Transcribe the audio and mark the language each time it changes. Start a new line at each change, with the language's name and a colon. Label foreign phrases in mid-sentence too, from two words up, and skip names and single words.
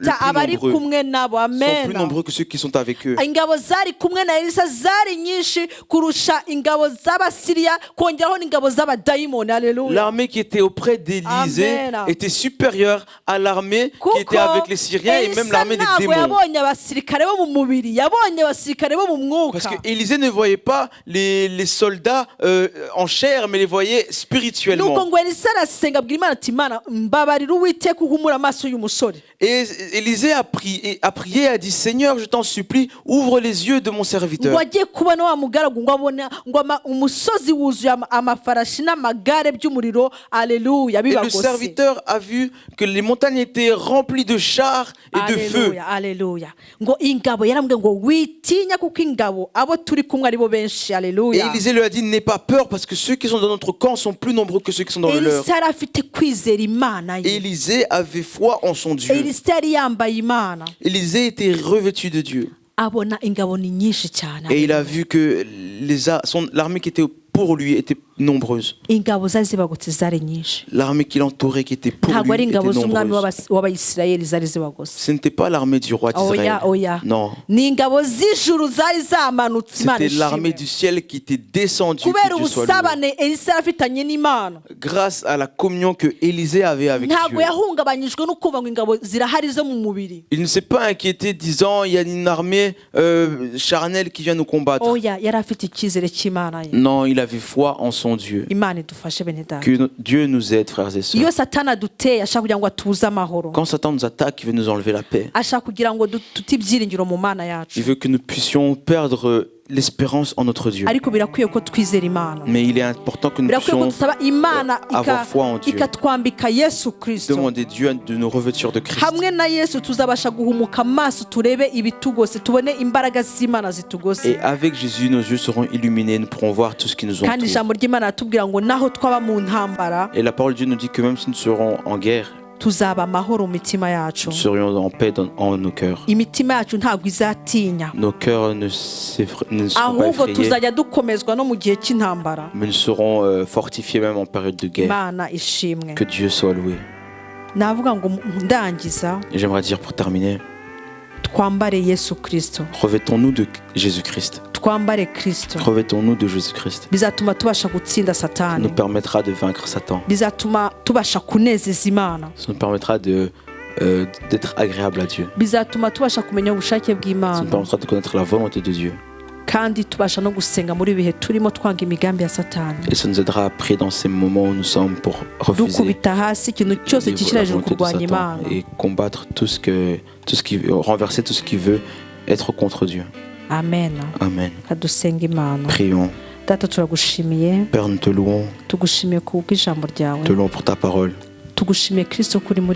Kinyarwanda: kuruta abari
French: plus nombreux.
Kinyarwanda: kumwe nabo
French: Sont plus
Kinyarwanda: amen
French: nombreux que ceux qui sont avec eux.
Kinyarwanda: ingabo zari kumwe na elisa zari nyinshi kurusha ingabo z'abasiriya kongeraho n'ingabo z'abadayimoni aleluya
French: L'armée qui était auprès d'Élisée Amen. était supérieure à l'armée qui
Kinyarwanda: kuko
French: était avec les Syriens et même
Kinyarwanda: elisa
French: l'armée des
Kinyarwanda: ntabwo
French: démons.
Kinyarwanda: yabonye abasirikare bo mu mubiri yabonye abasirikare bo mu
French: Parce
Kinyarwanda: mwuka
French: que Élisée ne voyait pas les soldats en chair, mais les voyait
Kinyarwanda: nuko
French: spirituellement.
Kinyarwanda: ngo elisa arasenga abwira imana ati imana mbabarira uwiteka uhumura amaso y'umusore
French: Et Élisée a prié, a dit Seigneur, je t'en supplie, ouvre les yeux de mon
Kinyarwanda: ngo
French: serviteur.
Kinyarwanda: agiye kubona wa mugaragu ngo abone ngo umusozi wuzuye amafarashi n'amagare by'umuriro aleluya
French: Et le
Kinyarwanda: bibagose
French: serviteur a vu que les montagnes étaient remplies de chars et de feu.
Kinyarwanda: aleluya aleluya ngo ingabo yarambwiye ngo witinya kuko ingabo abo turi kumwe ari bo benshi
French: Et
Kinyarwanda: aleluya
French: Élisée lui a dit n'aie pas peur parce que ceux qui sont dans notre camp sont plus nombreux que ceux qui sont dans le leur.
Kinyarwanda: elisa yari afite kwizera imana ye
French: Élisée avait foi en son Dieu.
Kinyarwanda: elisa yari yambaye imana
French: Élisée était revêtu de Dieu.
Kinyarwanda: abona ingabo ni nyinshi cyane
French: Et il a vu que l'armée qui était pour lui était nombreuse.
Kinyarwanda: ingabo zari zibagutse zari nyinshi
French: L'armée qui l'entourait, qui était pour
Kinyarwanda: ntabwo
French: lui,
Kinyarwanda: ari
French: était
Kinyarwanda: ingabo z'umwami
French: nombreuse.
Kinyarwanda: w'abayisirayeli zari zibagose
French: Ce n'était pas l'armée du roi d'Israël.
Kinyarwanda: oya oya
French: Non.
Kinyarwanda: ni ingabo z'ijuru zari zamanutse imana
French: C'était l'armée
Kinyarwanda: ishimwe
French: du ciel qui était descendue.
Kinyarwanda: kubera
French: Que Dieu soit loué.
Kinyarwanda: ubusabane elisa yari afitanye n'imana
French: Grâce à la communion que Élisée avait avec
Kinyarwanda: ntabwo
French: Dieu.
Kinyarwanda: yahungabanyijwe no kumva ngo ingabo zirahari zo mu mubiri
French: Il ne s'est pas inquiété disant il y a une armée charnelle qui vient nous combattre.
Kinyarwanda: oya yari afite icyizere cy'imana ye
French: Non, il avait foi en son Dieu.
Kinyarwanda: imana idufashe bene data
French: Que Dieu nous aide, frères et
Kinyarwanda: iyo
French: sœurs.
Kinyarwanda: satani aduteye ashaka kugira ngo atuze amahoro
French: Quand Satan nous attaque, il veut nous enlever la paix.
Kinyarwanda: ashaka kugira ngo dute ibyiringiro mu mana yacu
French: Il veut que nous puissions perdre l'espérance en notre Dieu.
Kinyarwanda: ariko birakwiye ko twizera imana
French: Mais il est important que nous
Kinyarwanda: birakwiye ko
French: puissions
Kinyarwanda: dusaba imana
French: avoir foi en Dieu.
Kinyarwanda: ikatwambika yesu kirisito
French: demander Dieu de nous revêtir de Christ.
Kinyarwanda: hamwe na yesu tuzabasha guhumuka amaso turebe ibitugose tubone imbaraga z'imana zitugose
French: Et avec Jésus, nos yeux seront illuminés, nous pourrons voir tout ce qui nous
Kinyarwanda: kandi
French: entoure.
Kinyarwanda: ijambo ry'imana ratubwira ngo naho twaba mu ntambara
French: Et la parole de Dieu nous dit que même si nous serons en guerre,
Kinyarwanda: tuzaba amahoro mu mitima yacu
French: nous serions en paix en nos cœurs.
Kinyarwanda: imitima yacu ntabwo izatinya
French: Nos cœurs ne seront pas
Kinyarwanda: ahubwo
French: effrayés,
Kinyarwanda: tuzajya dukomezwa no mu gihe cy'intambara
French: mais nous serons fortifiés même en période de guerre.
Kinyarwanda: imana ishimwe
French: Que Dieu soit loué.
Kinyarwanda: navuga ngo ndangiza
French: Et j'aimerais dire pour terminer,
Kinyarwanda: twambare yesu kirisito
French: revêtons-nous de Jésus-Christ.
Kinyarwanda: twambare kirisito
French: Revêtons-nous de Jésus-Christ.
Kinyarwanda: bizatuma tubasha gutsinda
French: Ça
Kinyarwanda: satani
French: nous permettra de vaincre Satan.
Kinyarwanda: bizatuma tubasha kunezeza imana
French: Ça nous permettra d'être agréable à Dieu.
Kinyarwanda: bizatuma tubasha kumenya ubushake
French: Ça nous
Kinyarwanda: bw'imana
French: permettra de connaître la volonté de Dieu.
Kinyarwanda: kandi tubasha no gusenga muri bihe turimo twanga imigambi ya satani
French: Et ça nous aidera après dans ces moments où nous sommes pour refuser
Kinyarwanda: dukubita hasi ikintu cyose gishyira
French: la
Kinyarwanda: hejuru
French: volonté de
Kinyarwanda: kurwanya
French: Satan
Kinyarwanda: imana
French: et combattre renverser tout ce qui veut être contre Dieu.
Kinyarwanda: amen
French: Amen.
Kinyarwanda: kadusenga imana
French: Prions.
Kinyarwanda: data turagushimiye
French: Père, nous te louons.
Kinyarwanda: tugushimiye ku bw'ijambo ryawe
French: Te louons pour ta parole.
Kinyarwanda: tugushimiye kirisito kuri muri twe